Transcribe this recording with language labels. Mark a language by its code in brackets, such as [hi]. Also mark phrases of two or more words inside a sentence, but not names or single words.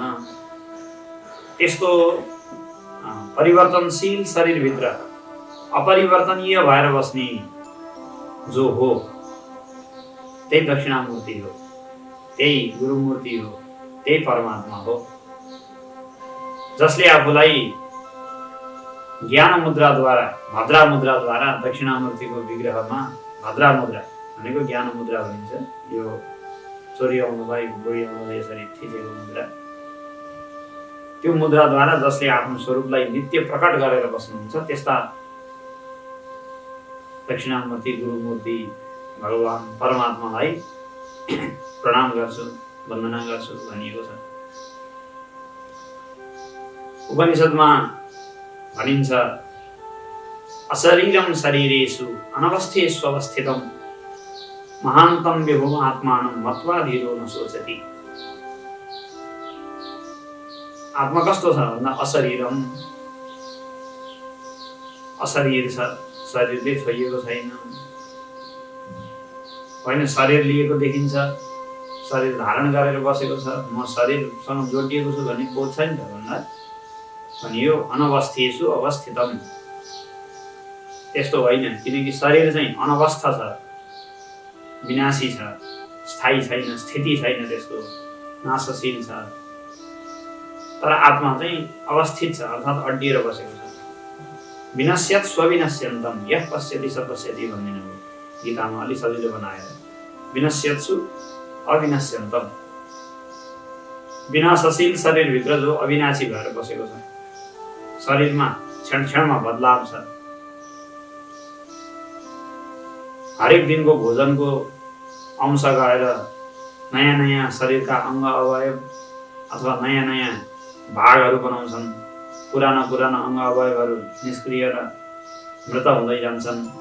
[ne] त्यस्तो परिवर्तनशील शरीरभित्र अपरिवर्तनीय भएर बस्ने जो हो त्यही दक्षिणामूर्ति हो, त्यही गुरुमूर्ति हो, त्यही परमात्मा हो, जसले आफूलाई ज्ञान मुद्राद्वारा भद्रा मुद्राद्वारा दक्षिणामूर्तिको विग्रहमा भद्रा मुद्रा भनेको ज्ञान मुद्रा भनिन्छ। यो छोरी आउनुलाई बुढी आउनुलाई यसरी थिचेको मुद्रा, त्यो मुद्राद्वारा जसले आफ्नो स्वरूपलाई नित्य प्रकट गरेर बस्नुहुन्छ त्यस्ता दक्षिणामूर्ति गुरुमूर्ति भगवान परमात्मालाई प्रणाम गर्छु वन्दना गर्छु भनिएको छ। [sa] उपनिषदमा भनिन्छ अशरीरम शरीरेषु अनवस्थेष्वस्थितं महान्तं विभुम आत्मानं मत्वा धीरो न सोचति। [ne] आत्मा कस्तो छ भन्दा अशरीरम, अशरीर छ, शरीरले छोइएको छैन होइन, शरीर लिएको देखिन्छ, शरीर धारण गरेर बसेको छ, म शरीरसँग जोडिएको छु भन्ने बोध छैन त भन्दा भनियो [sa] अनवस्थेषु अवस्थितम। [ne] त्यस्तो होइन, किनकि शरीर चाहिँ अनवस्था छ, विनाशी छ, स्थायी छैन, स्थिति छैन, त्यसको नाशशील छ। तर आत्मा चाहिँ अवस्थित छ, अर्थात् अड्डिएर बसेको छ। [sa] विनश्यत् स्वविनश्यन्तम यः पश्यति स पश्यति [ne] भन्ने हो गीतामा अलि सजिलो बनाएर। [sa] विनश्यत्सु अविनश्यन्तम, [ne] विनाशशील शरीरभित्र जो अविनाशी भएर बसेको छ, शरीरमा क्षण क्षणमा बदलाव छ। हरेक दिनको भोजनको अंश गएर नयाँ नयाँ शरीरका अङ्ग अवयव अथवा नयाँ नयाँ भागहरू बनाउँछन्, पुराना पुराना अङ्ग अवयवहरू निष्क्रिय र मृत हुँदै जान्छन्।